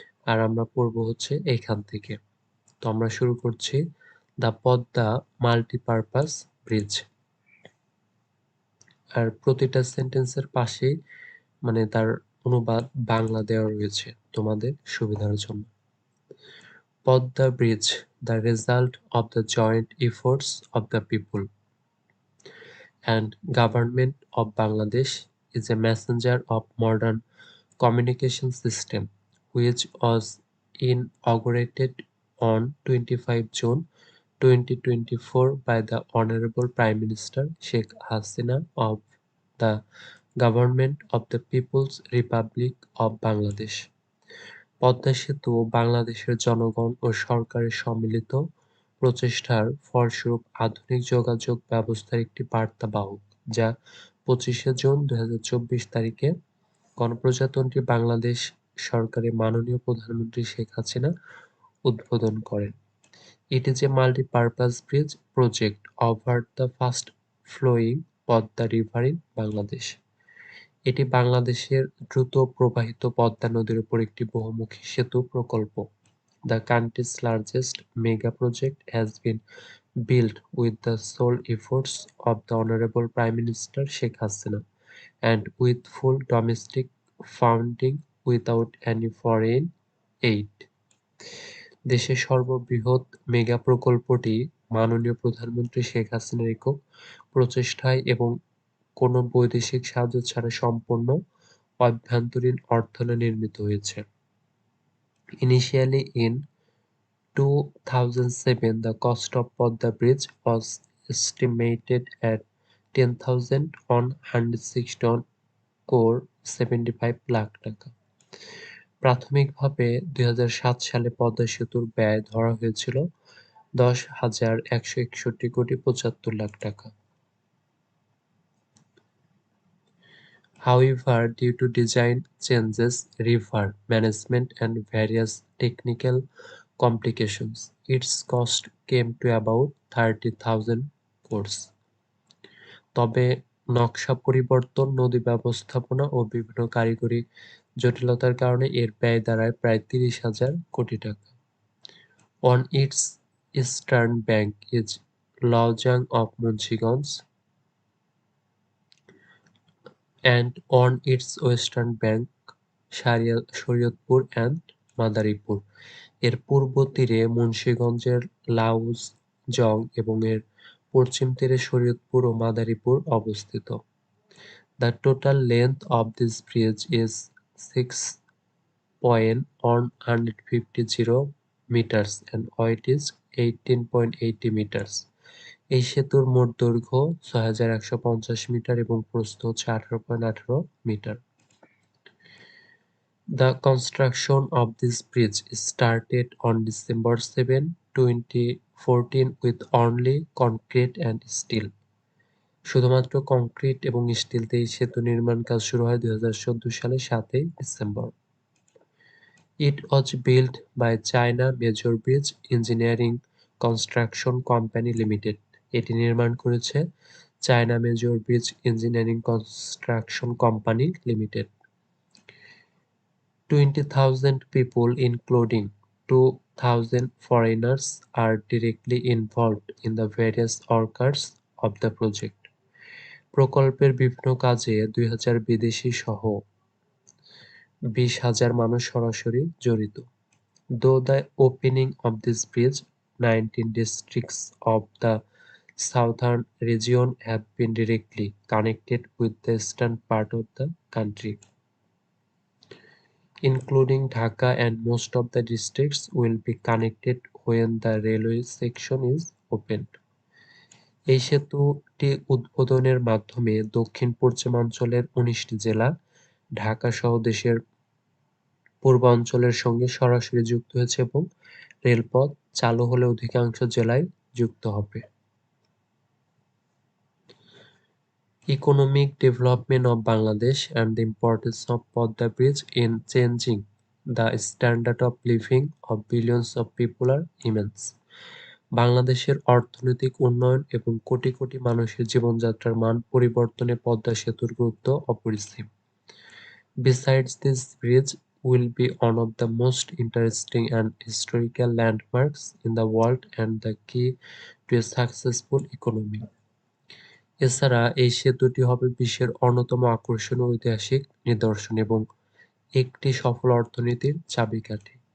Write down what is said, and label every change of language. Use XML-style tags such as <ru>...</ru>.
<bn>আর আমরা পড়বো হচ্ছে এইখান থেকে। তো আমরা শুরু করছি।</bn> <en>The Padma multipurpose bridge.</en> <bn>আর প্রতিটা সেন্টেন্সের পাশেই তার অনুবাদ বাংলা দেওয়া রয়েছে তোমাদের সুবিধার জন্য।</bn> <en>Padma bridge, the result of the joint efforts of the people and government of Bangladesh, is a messenger of modern communication system which was inaugurated on 25 June 2024 by the Honorable Prime Minister Sheikh Hasina of the Government of the People's Republic of Bangladesh.</en> <bn>Padma সেতু বাংলাদেশের জনগণ ও সরকারের সম্মিলিত প্রচেষ্টার ফলস্বরূপ আধুনিক যোগাযোগ ব্যবস্থার একটি বার্তাবাহক, যা 25শে জুন 2024 তারিখে গণপ্রজাতন্ত্রী বাংলাদেশ সরকারের মাননীয় প্রধানমন্ত্রী শেখ হাসিনা উদ্বোধন করেন।</bn> <en>It is a multi-purpose bridge project over the fast-flowing Padma river in Bangladesh.</en> <bn>এটি বাংলাদেশের দ্রুত প্রবাহিত পদ্মা নদীর উপর একটি বহুমুখী সেতু প্রকল্প।</bn> <en>The country's largest mega project has been built with the sole efforts of the Honorable Prime Minister Sheikh Hasina and with full domestic funding without any foreign aid.</en> <bn>দেশের সর্ববৃহৎ মেগা প্রকল্পটি মাননীয় প্রধানমন্ত্রী শেখ হাসিনার একক প্রচেষ্টায় এবং কোনো বৈদেশিক সাহায্য ছাড়া সম্পূর্ণ অভ্যন্তরীণ অর্থায়নে নির্মিত হয়েছে।</bn> <en>Initially in 2007, the cost of Podda Bridge was estimated at 10,161 crore 75</en> <bn>lakh টাকা। প্রাথমিকভাবে 2007 সালে পদ্মা সেতুর ব্যয় ধরা হয়েছিল 10,161 কোটি 75 লাখ টাকা।</bn> <en>However, due to design changes, river management and various technical complications, its cost came to about 30,000 crores.</en> <bn>তবে নকশা পরিবর্তন, নদী ব্যবস্থাপনা ও বিভিন্ন কারিগরি জটিলতার কারণে এর ব্যয় দাঁড়ায় প্রায় 30,000 কোটি টাকা।</bn> <en>On its eastern bank is Laojang of Munshiganj, and on its western bank Shariatpur and Madaripur.</en> <bn>এর পূর্ব তীরে মুন্সিগঞ্জের লাউজং এবং এর পশ্চিম তীরে শরীয়তপুর ও মাদারীপুর অবস্থিত।</bn> <en>The total length of this bridge is 6.150 meters and height is 18.80 meters.</en> <bn>এই সেতুর মোট দৈর্ঘ্য 6,150 মিটার এবং প্রস্থ হচ্ছে 18.18 metre.</bn> <en>The construction of this bridge started on December 7, 2014 with only concrete and steel.</en> <bn>শুধুমাত্র কংক্রিট এবং স্টিল দিয়ে এই সেতু নির্মাণ কাজ শুরু হয় 2014 সালের 7 December.</bn> <en>It was built by China Major Bridge Engineering Construction Company Limited.</en> <bn>এটি নির্মাণ করেছে China major bridge engineering construction company limited.</bn> <en>20,000 people, including 2,000 foreigners, are directly involved in the various works of the project.</en> <bn>প্রকল্পের বিভিন্ন কাজে 2,000 বিদেশি সহ 20,000 মানুষ সরাসরি জড়িত।</bn> <en>Though the opening of this bridge, 19 districts of the southern region have been directly connected with the eastern part of the country, including Dhaka, and most of the districts will be connected when the railway section is opened.</en> <bn>এই সেতুটি উদ্বোধনের মাধ্যমে দক্ষিণ-পশ্চিমাঞ্চলের ১৯টি জেলা ঢাকা সহ দেশের পূর্বাঞ্চলের সঙ্গে সরাসরি যুক্ত হয়েছে এবং রেলপথ চালু হলে অধিকাংশ জেলায় যুক্ত হবে।</bn> <en>Economic development of Bangladesh and the importance of Podda Bridge in changing the standard of living of billions of people are immense.</en> <bn>বাংলাদেশের অর্থনৈতিক উন্নয়ন এবং কোটি কোটি মানুষের জীবনযাত্রার মান পরিবর্তনে পদ্মা সেতুর গুরুত্ব অপরিসীম।</bn> <en>Besides, this bridge will be one of the most interesting and historical landmarks in the world and the key to a successful economy.</en> <bn>এছাড়া এই সেতুটি হবে বিশ্বের অন্যতম আকর্ষণীয় ঐতিহাসিক নিদর্শন এবং একটি সফল অর্থনীতির চাবিকাঠি।</bn>